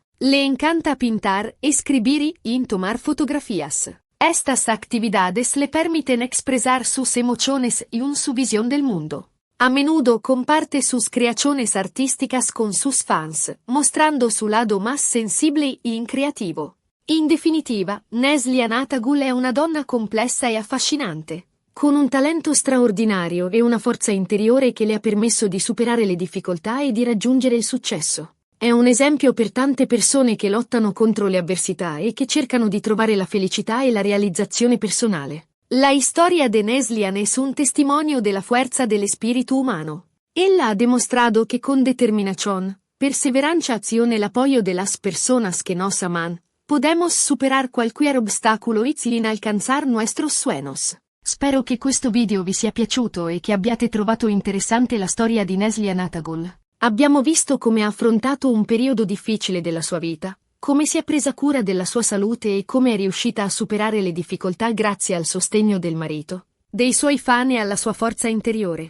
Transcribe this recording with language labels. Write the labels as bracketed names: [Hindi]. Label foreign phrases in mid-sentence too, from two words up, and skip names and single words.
[Spanish] Le encanta pintar, escribir y tomar fotografías. Estas actividades le permiten expresar sus emociones y su visión del mundo. A menudo comparte sus creaciones artísticas con sus fans, mostrando su lado más sensible y creativo. [Italian] In definitiva, Neslihan Atagul è una donna complessa e affascinante, con un talento straordinario e una forza interiore che le ha permesso di superare le difficoltà e di raggiungere il successo. È un esempio per tante persone che lottano contro le avversità e che cercano di trovare la felicità e la realizzazione personale. [Spanish] La historia de Neslihan es un testimonio de la fuerza del espíritu humano. Ella ha demostrado que con determinación, perseverancia y el apoyo de las personas que nos aman, podemos superar cualquier obstáculo y alcanzar nuestros sueños. [Italian] Spero che questo video vi sia piaciuto e che abbiate trovato interessante la storia di Neslihan Atagul. Abbiamo visto come ha affrontato un periodo difficile della sua vita, come si è presa cura della sua salute e come è riuscita a superare le difficoltà grazie al sostegno del marito, dei suoi fan e alla sua forza interiore.